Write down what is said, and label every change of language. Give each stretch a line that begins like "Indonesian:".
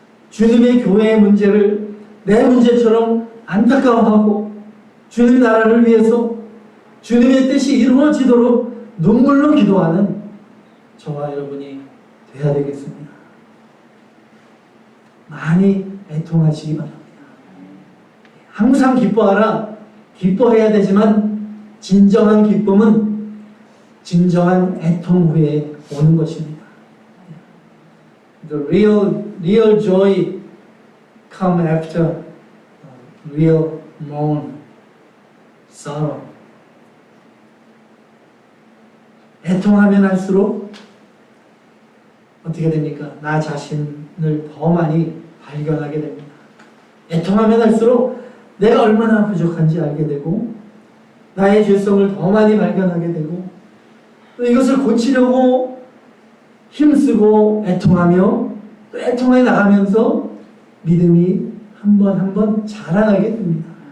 Korean: 주님의 교회의 문제를 내 문제처럼 안타까워하고 주님 나라를 위해서 주님의 뜻이 이루어지도록 눈물로 기도하는 저와 여러분이 돼야 되겠습니다. 많이 애통하시기 바랍니다. 항상 기뻐하라. 기뻐해야 되지만 진정한 기쁨은 진정한 애통 후에 오는 것입니다.
English: The real joy come after real mourn, sorrow.
Korean: 애통하면 할수록 어떻게 됩니까? 나 자신을 더 많이 발견하게 됩니다. 애통하면 할수록 내가 얼마나 부족한지 알게 되고 나의 죄성을 더 많이 발견하게 되고 또 이것을 고치려고 힘쓰고 애통하며 또 애통해 나가면서 믿음이 한 번 한 번 자라나게 됩니다.